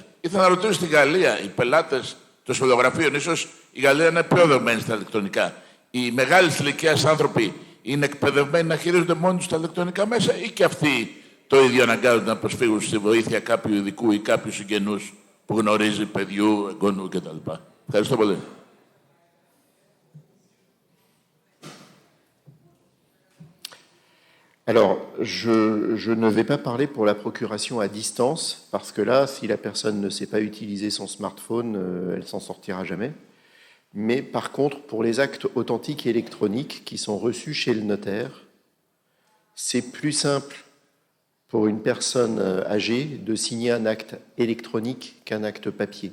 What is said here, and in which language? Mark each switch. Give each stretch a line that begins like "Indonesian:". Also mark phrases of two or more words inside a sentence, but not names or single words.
Greek: Ήθελα να ρωτήσω στην Γαλλία, οι πελάτες των συμβολογραφίων, ίσως η Γαλλία είναι πιο δεδομένη στα ηλεκτρονικά. Οι μεγάλες ηλικίας άνθρωποι είναι εκπαιδευμένοι να χειρίζονται μόνοι τους τα ηλεκτρονικά μέσα ή και αυτοί το ίδιο αναγκάζονται να προσφύγουν στη βοήθεια κάποιου ειδικού ή κάποιου συγγενούς που γνωρίζει, παιδιού, εγγονού κτλ. Ευχαριστώ πολύ.
French: Alors, je ne vais pas parler pour la procuration à distance, parce que là, si la personne ne sait pas utiliser son smartphone, elle s'en sortira jamais. Mais par contre, pour les actes authentiques et électroniques qui sont reçus chez le notaire, c'est plus simple pour une personne âgée de signer un acte électronique qu'un acte papier.